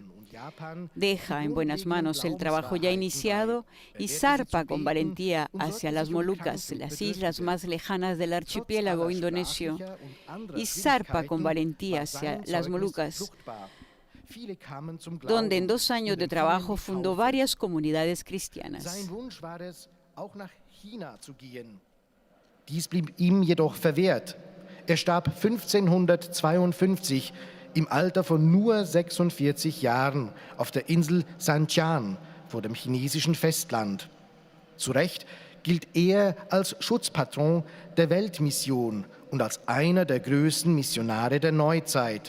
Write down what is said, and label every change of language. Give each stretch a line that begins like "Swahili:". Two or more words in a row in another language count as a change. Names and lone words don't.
Spanish: Deja en buenas manos el trabajo ya iniciado y zarpa con valentía hacia las Molucas, las islas más lejanas del archipiélago indonesio, y zarpa con valentía hacia las Molucas, donde en 2 años de trabajo fundó varias comunidades cristianas.
German: Dies blieb ihm jedoch verwehrt. Starb 1552 im Alter von nur 46 Jahren auf der Insel Sanchan vor dem chinesischen Festland. Zu Recht gilt als Schutzpatron der Weltmission und als einer der größten Missionare der Neuzeit.